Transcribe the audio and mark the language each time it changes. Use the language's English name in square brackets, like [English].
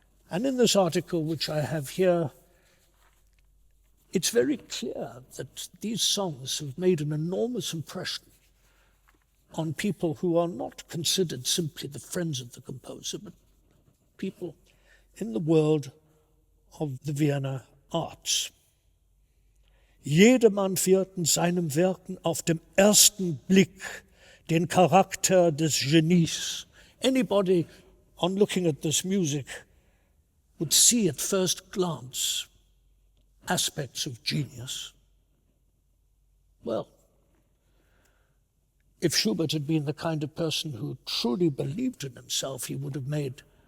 [English] And in this article, which I have here, it's very clear that these songs have made an enormous impression on people who are not considered simply the friends of the composer, but people in the world of the Vienna arts. [German] Jedermann wird in seinem Werken auf dem ersten Blick den Charakter des Genies. [English] Anybody, on looking at this music, would see at first glance aspects of genius. Well, if Schubert had been the kind of person who truly believed in himself, he would have made